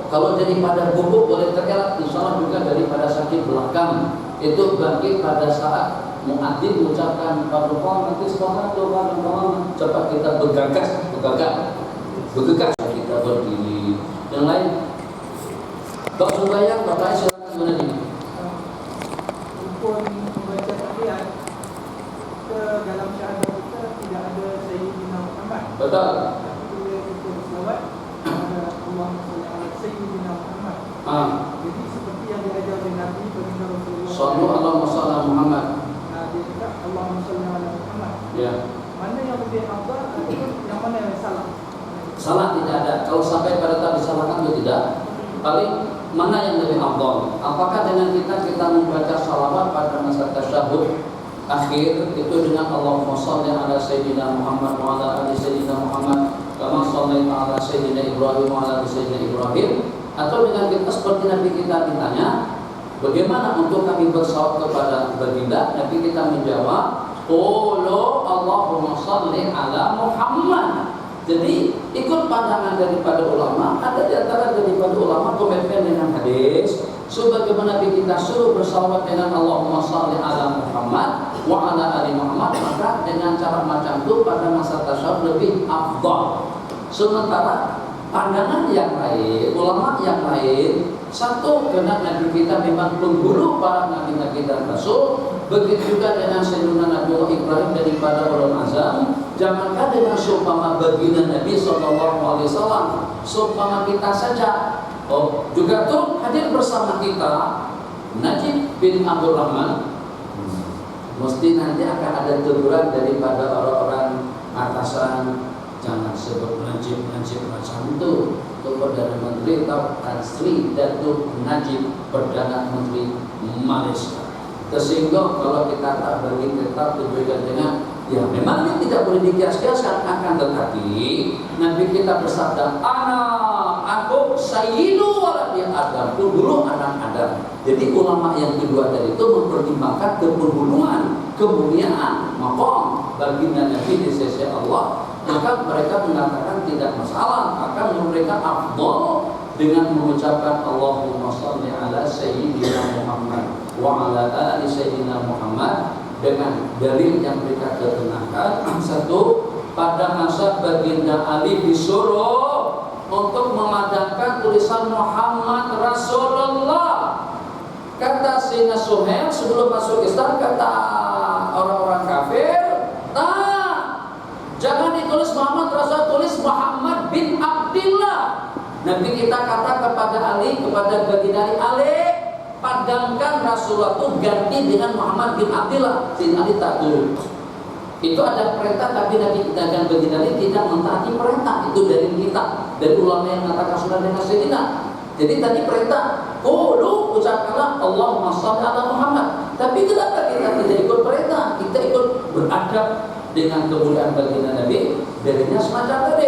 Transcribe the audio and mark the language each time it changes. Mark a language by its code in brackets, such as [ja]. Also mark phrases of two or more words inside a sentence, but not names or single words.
[ms] Kalau daripada bungkuk boleh terelak, [ar] إن شاء الله [ms] juga daripada sakit belakang. Itu bagi pada saat muadzin mengucapkan Al-Qur'an, nanti subhanallah, cepat kita bergegas kita berdiri. Yang lain, Pak Subayang, Bapak silakan menadi. Rukun membaca tahiyat ke dalam syahadat kita tidak ada Sayyidina Muhammad. Betul. Tapi bila kita berselawat ada [ar] اللهم صل على سيدنا محمد. [ms] Jadi seperti yang diajar oleh Nabi baginda Rasulullah. [ar] صلى الله عليه محمد. [ms] Dia cakap [ar] اللهم صل على محمد. [ms] Ya. Mana yang lebih afdal ataupun yang mana yang salah? Salah tidak ada. Kalau sampai pada tahap disalahkan itu tidak. Paling mana yang lebih afdal? Apakah dengan kita membaca salawat pada masa tasyahud akhir itu dengan [ar] اللهم صل على سيدنا محمد وعلى آل سيدنا محمد كما صليت على سيدنا إبراهيم وعلى آل سيدنا إبراهيم, [ms] atau dengan kita seperti Nabi kita ditanya bagaimana untuk kami bersalawat kepada baginda, Nabi kita menjawab [ar] قولوا اللهم صل على محمد. [ms] Jadi ikut pandangan daripada ulama. Ada di antara daripada ulama komitmen dengan hadis sebagaimana kita suruh bersalawat dengan [ar] اللهم صل على محمد وعلى آل محمد, [ms] maka dengan cara macam itu pada masa tasyahud lebih afdal. Sementara pandangan yang lain, ulama yang lain, satu karena Nabi kita memang penghulu para nabi-nabi dan rasul, begitu juga dengan Sayyidina Nabiullah Ibrahim daripada [ar] أولو العزم. [ms] Jangankan dengan seumpama baginda Nabi SAW, seumpama kita saja. Juga tuh hadir bersama kita Najib bin Abdul Rahman. Mesti nanti akan ada teguran daripada orang-orang atasan, jangan sebut Najib macam itu. Itu Perdana Menteri Tan Sri Datuk Najib Perdana Menteri Malaysia. Tersinggung kalau kita tak beri tetap berbeda dengan, ya memang ini tidak boleh dikias-kiaskan, akan tetapi Nabi kita bersabda, aku [ar] سيد ولد آدم, [ms] penghulu anak Adam. Jadi ulama yang kedua tadi itu mempertimbangkan kepenghuluan, kemuliaan, maqam baginda Nabi di sisi Allah. Maka mereka mengatakan tidak masalah, akan mereka afdal dengan mengucapkan [ar] اللهم صل على سيدنا محمد وعلى آل سيدنا محمد [ms] dengan dalil yang mereka ketenangkan. Satu, pada masa baginda Ali disuruh untuk memadamkan tulisan Muhammad Rasulullah. Kata Sayyidina Suhail sebelum masuk Islam, kata orang-orang kafir, jangan ditulis Muhammad Rasul, tulis Muhammad bin Abdillah. Nabi kita kata kepada Ali, kepada baginda Ali, padamkan Rasulullah itu ganti dengan Muhammad bin Abdillah. Sayyidina Ali tak turun. Itu ada perintah, tapi Nabi kita dan baginda Ali tidak mentaati perintah. Itu dari kita, dari ulama yang mengatakan sunnah dengan Sayyidina. Jadi tadi perintah, qulu, ucapkanlah [ar] اللهم صل على محمد. [ms] Tapi kenapa kita tidak ikut perintah? Kita ikut beradab dengan kemuliaan baginda Nabi. Darinya semacam tadi.